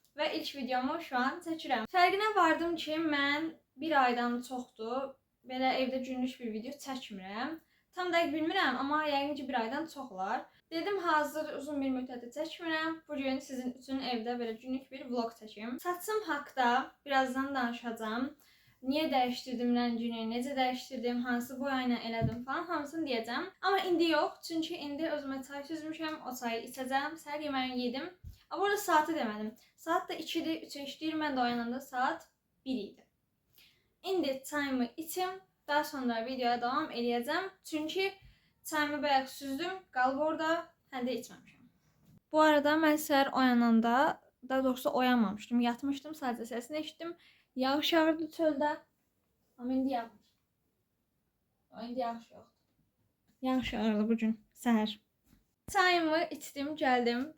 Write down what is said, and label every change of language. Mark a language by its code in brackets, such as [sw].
[az] Və ilk videomu şu an çəkirəm. Fərqinə vardım ki, mən bir aydan çoxdur belə evdə günlük bir video çəkmirəm. Tam dəqiq bilmirəm, amma yəqin ki, bir aydan çox olar. Dedim, hazır uzun bir müddətdə çəkmirəm. Bugün sizin üçün evdə belə günlük bir vlog çəkim. Saçım haqqda birazdan danışacağım. Niyə dəyişdirdim rəngini, necə dəyişdirdim, hansı boyayla elədim falan hamısını deyəcəm. Amma indi yox, çünki indi özümə çay süzmüşəm, o çayı içəcəm, səhər yeməyimi yedim. [tr] Ama orada saati demedim. [az] Saat da 2'dir, 3'e işləyir. Mən də oyananda saat 1 idi. İndi çayımı içim. Daha sonra videoya devam edəcəm. Çünki çayımı bayaq süzdüm. Qalıb orada. Həm də içməmişəm. Bu arada mən səhər oyananda, daha doğrusu oyanmamışdım. Yatmışdım. Sadəcə səsini eşitdim. Yağış yağırdı çöldə. Amma indi yağmır. İndi yağış yoxdur. Yağış yağırdı bugün səhər. Çayımı içdim, gəldim.